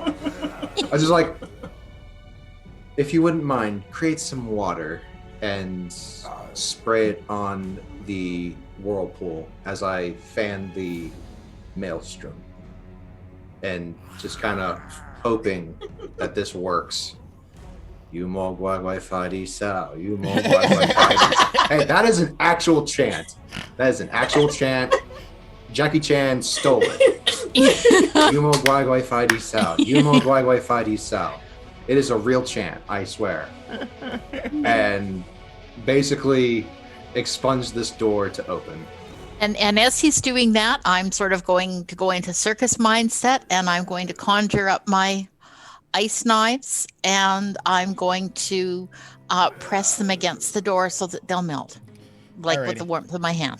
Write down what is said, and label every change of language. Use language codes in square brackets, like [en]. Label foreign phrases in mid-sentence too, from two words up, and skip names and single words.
[en] I was just like, if you wouldn't mind, create some water and spray it on the whirlpool as I fan the maelstrom. And just kind of hoping that this works. You mo guai fa di sao. You mo guai fa di. Hey, that is an actual chant. That is an actual chant. Jackie Chan stole it. You mo guai fa di sao. You mo guai fa di sao. It is a real chant, I swear. And basically expunge this door to open. And as he's doing that, I'm sort of going to go into circus mindset, and I'm going to conjure up my ice knives, and I'm going to press them against the door so that they'll melt, like with the warmth of my hands.